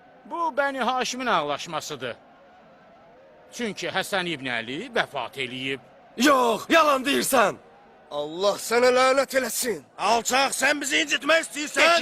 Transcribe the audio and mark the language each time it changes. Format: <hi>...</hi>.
<az>Bu Bəni Haşimin ağlaşmasıdır. Çünki Həsən İbn Əli vəfat eləyib. Yox, yalan deyirsən! Allah sana lanet eləsin.</az> <tr>Alçak, sen bizi incitmek istiyorsan.</tr>